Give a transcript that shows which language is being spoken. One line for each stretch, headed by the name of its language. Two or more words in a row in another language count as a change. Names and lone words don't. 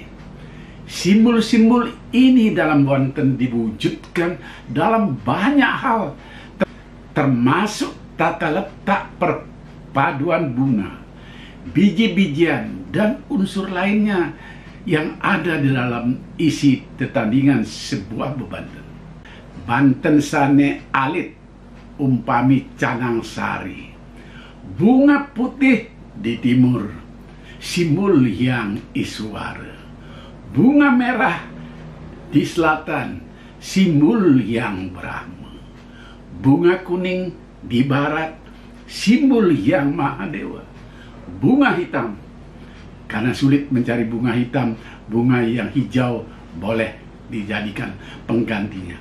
Indonesian: Simbol-simbol ini dalam Banten diwujudkan dalam banyak hal, termasuk tata letak perpaduan bunga, biji-bijian, dan unsur lainnya yang ada di dalam isi tetandingan sebuah bebanten.
Balinese: Banten sane alit umpami canang sari,
Indonesian: bunga putih di timur, simbol yang iswara, bunga merah di selatan, simbol yang Brahma, bunga kuning di barat, simbol yang Mahadewa, bunga hitam, karena sulit mencari bunga hitam, bunga yang hijau boleh dijadikan penggantinya.